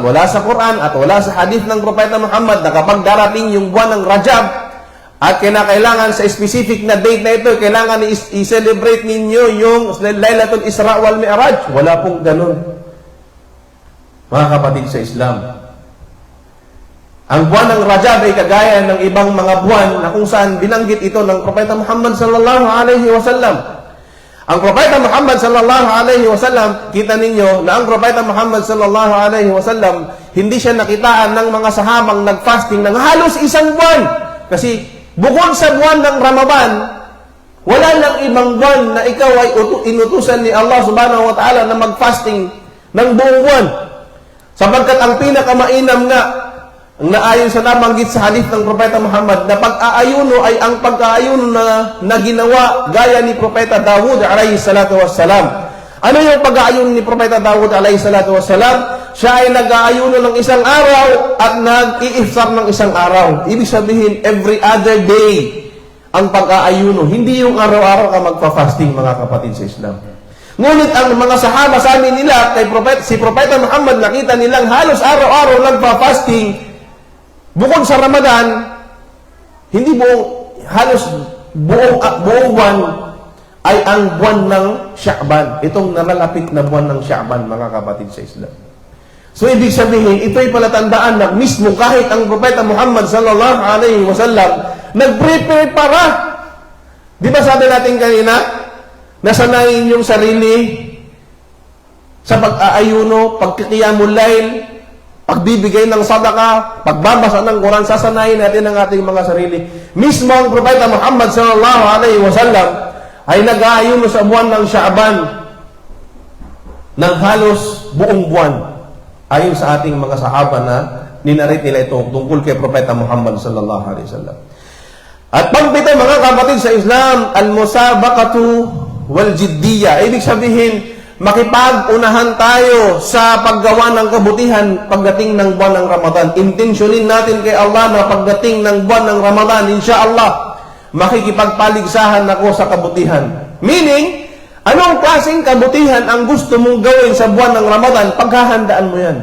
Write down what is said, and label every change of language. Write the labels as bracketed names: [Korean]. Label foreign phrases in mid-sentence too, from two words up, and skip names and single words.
[Filipino] Wala sa Quran at wala sa hadith ng Propeta Muhammad na kapag darating yung buwan ng Rajab at kinakailangan sa specific na date na ito, kailangan i-celebrate ninyo yung Laylatul Isra wal Mi'raj. Wala pong ganun, mga kapatid sa Islam. Ang buwan ng Rajab ay kagaya ng ibang mga buwan na kung saan binanggit ito ng Propeta Muhammad [Arabic] صلى الله عليه وسلم. [Filipino] Ang Propeta Muhammad [Arabic] صلى الله عليه وسلم, [Filipino] kita ninyo na ang Propeta Muhammad [Arabic] صلى الله عليه وسلم, [Filipino] hindi siya nakitaan ng mga sahabang nag-fasting ng halos 1 buwan. Kasi bukod sa buwan ng Ramadan, Wala nang ibang buwan na ikaw ay inutusan ni Allah [Arabic] سبحانه وتعالى [Filipino] na mag-fasting ng buong buwan. Sapagkat ang pinakamainam nga, ang naayon sa nabanggit sa hadith ng Propeta Muhammad, na pag-aayuno ay ang pag-aayuno na ginawa gaya ni Propeta Dawud [Arabic] عليه الصلاة والسلام. [Filipino] Ano yung pag-aayuno ni Propeta Dawud [Arabic] عليه الصلاة والسلام? [Filipino] Siya ay nag-aayuno ng isang araw at nag-i-iftar ng isang araw. Ibig sabihin, [English] every other day [Filipino] ang pag-aayuno. Hindi yung araw-araw ka magpa-fasting, mga kapatid sa Islam. Ngunit ang mga sahaba, sabi nila, si Propeta Muhammad, nakita nilang halos araw-araw nagpa-fasting. Bukod sa Ramadan, hindi halos buong buwan ay ang buwan ng Sha'ban. Itong nalalapit na buwan ng Sha'ban, mga kapatid sa Islam. So, ibig sabihin, ito'y palatandaan na mismo kahit ang Propeta Muhammad [Arabic] صلى الله عليه وسلم [Filipino] nag-prepare para. Di ba sabi natin kanina, nasanayin yung sarili sa pag-aayuno, pagkikiyamul layl, pagbibigay ng sadaka, pagbabasa ng Quran, sasanayin natin ang ating mga sarili. Mismo ang Propeta Muhammad [Arabic] صلى الله عليه وسلم [Filipino] ay nag-aayuno sa buwan ng Sha'ban ng halos buong buwan. Ayon sa ating mga sahaba na ninarit nila ito tungkol kay Propeta Muhammad [Arabic] صلى الله عليه وسلم. [Filipino] At pangpito, mga kapatid sa Islam, [Arabic] المسابقة والجدية. [Filipino] Ibig sabihin, makipag-unahan tayo sa paggawa ng kabutihan pagdating ng buwan ng Ramadan. Intensyonin natin kay Allah na pagdating ng buwan ng Ramadan, insyaAllah, makikipagpaligsahan ako sa kabutihan. Meaning, anong klaseng kabutihan ang gusto mong gawin sa buwan ng Ramadan, paghahandaan mo yan.